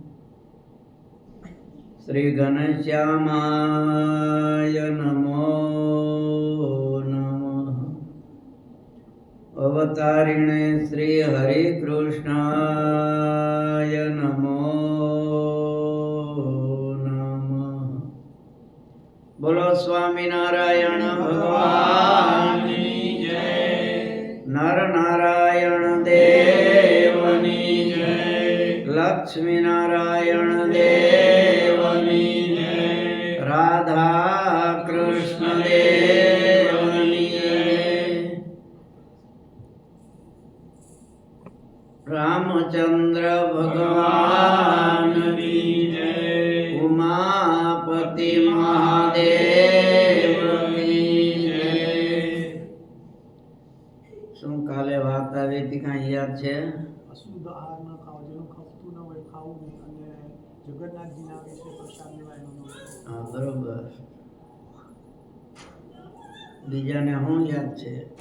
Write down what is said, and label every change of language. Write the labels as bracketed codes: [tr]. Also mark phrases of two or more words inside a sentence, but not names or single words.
[sa] श्री घनश्यामाय नमो नमः। अवतारिणे श्री हरिकृष्णाय नमो नमः। [hi] बोलो स्वामिनारायण भगवान की जय। [gu] નર નારાયણ દેવની જય। લક્ષ્મી નારાયણ દેવની જય। રાધા કૃષ્ણ દેવની જય। [hi] रामचंद्र भगवान की जय। उमापति महादेव की जय। [gu] શું કાલે વાત આવી હતી કાંઈ યાદ છે? અશુદ્ધ આહાર ન ખાવો, જેનું ખપતું ન હોય ખાવું નહીં, અને જગન્નાથજીના વિશે પ્રસાદ લેવાય ન હોય. હા, બરોબર. બીજાને શું યાદ છે?